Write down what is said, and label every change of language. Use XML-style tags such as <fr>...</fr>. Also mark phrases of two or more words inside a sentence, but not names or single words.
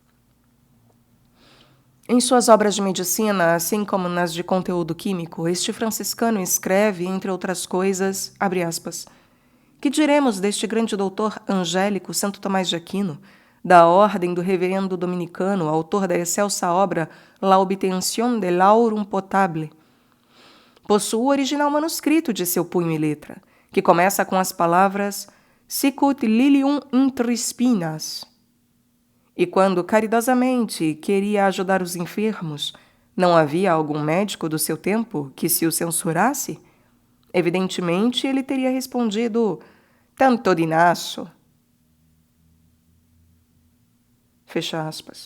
<pt>Em suas obras de medicina, assim como nas de conteúdo químico, este franciscano escreve, entre outras coisas, abre aspas, que diremos deste grande doutor angélico Santo Tomás de Aquino, da ordem do reverendo dominicano, autor da excelsa obra La Obtention de l'Aurum Potable. Possui o original manuscrito de seu punho e letra, que começa com as palavras</pt> <la>Sicut lilium inter spinas.</la> <pt>E quando caridosamente queria ajudar os enfermos, não havia algum médico do seu tempo que se o censurasse? Evidentemente, ele teria respondido</pt> <it>tanto di naso.</it> <pt>Fecha aspas.</pt>